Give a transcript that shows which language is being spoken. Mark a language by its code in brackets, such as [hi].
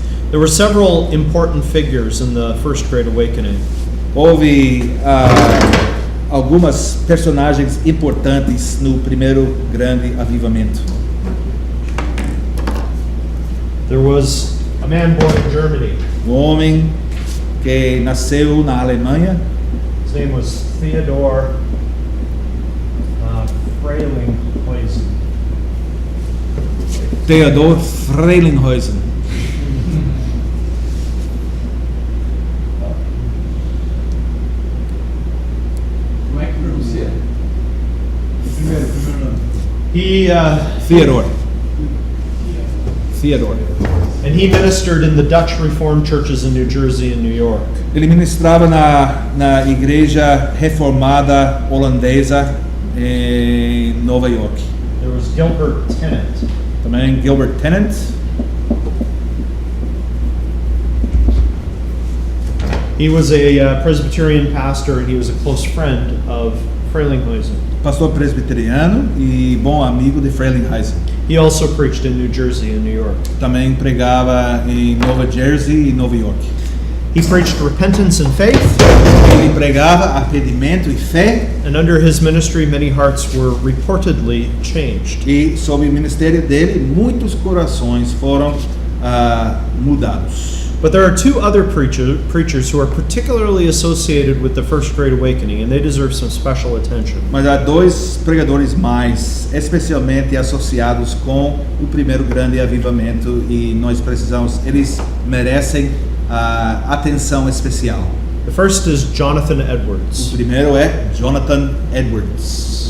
[en] There were several important figures in the First Great Awakening. [pt] Houve algumas personagens importantes no primeiro grande avivamento. [en] There was a man born in Germany. [pt] Homem que nasceu na Alemanha. [en] His name was Theodor Freilinghuisen. [pt] Theodor Frelinghuysen. Como é que pronuncia? Primeiro nome. Theodor. [en] And he ministered in the Dutch Reformed churches in New Jersey and New York. [pt] Ele ministrava na igreja reformada holandesa em Nova York. [en] There was Gilbert Tennant. [pt] Também Gilbert Tennant. [en] He was a Presbyterian pastor, and he was a close friend of Frelinghuysen. [pt] Pastor presbiteriano e bom amigo de Frelinghuysen. [en] He also preached in New Jersey and New York. [pt] Também pregava em Nova Jersey e Nova York. [en] He preached repentance and faith, [pt] Ele pregava arrependimento e fé, [en] and under his ministry, many hearts were reportedly changed. [pt] e sob o ministério dele, muitos corações foram mudados. [en] But there are two other preachers who are particularly associated with the First Great Awakening, and they deserve some special attention. [pt] Mas há dois pregadores mais, especialmente associados com o primeiro grande avivamento, e eles merecem atenção especial. [en] The first is Jonathan [pt] O [en] Edwards, [pt] primeiro é Jonathan Edwards,